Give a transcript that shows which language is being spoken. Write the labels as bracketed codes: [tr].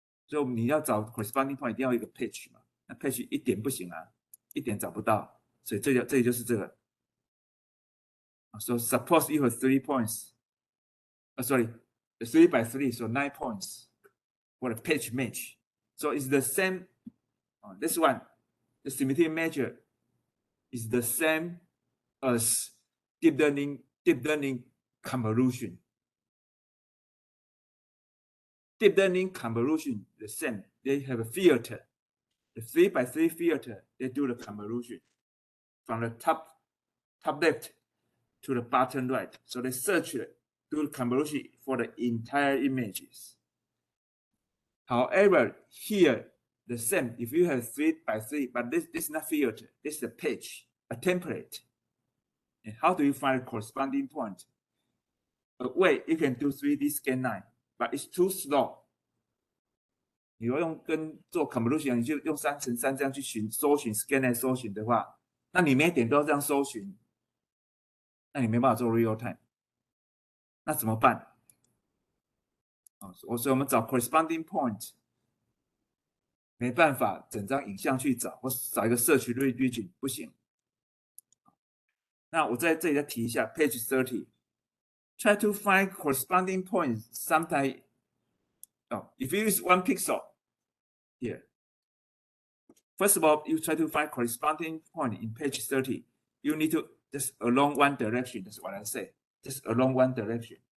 [zh] 所以你要找 corresponding point 一定要一个 page 嘛，那 page 一点不行啊，一点找不到，所以这里就是这个。 [en] So suppose you have 3 points. Sorry, 3 by 3, so 9 points for the page match. So it's the same. This one, the symmetry measure is the same as deep learning convolution. Deep learning convolution, the same. They have a filter. The 3 by 3 filter, they do the convolution from the top left to the bottom right. So they search it, do the convolution for the entire images. However, here, the same. If you have 3 by 3, but this is not filter. This is a page, a template. And how do you find a corresponding point? Wait, you can do 3D scan line, but it's too slow. [zh] 你要用跟做 convolution， 你就用3×3这样去搜寻 scan 来搜寻的话，那你每点都要这样搜寻，那你没办法做 real time。那怎么办？所以我们找 corresponding point， 没办法整张影像去找，或找一个社区region不行。那我在这里再提一下 page 30。 [en] Try to find corresponding points. Sometimes, if you use 1 pixel here, First of all, you try to find corresponding point in page 30. You need to just along one direction. That's what I say. Just along one direction.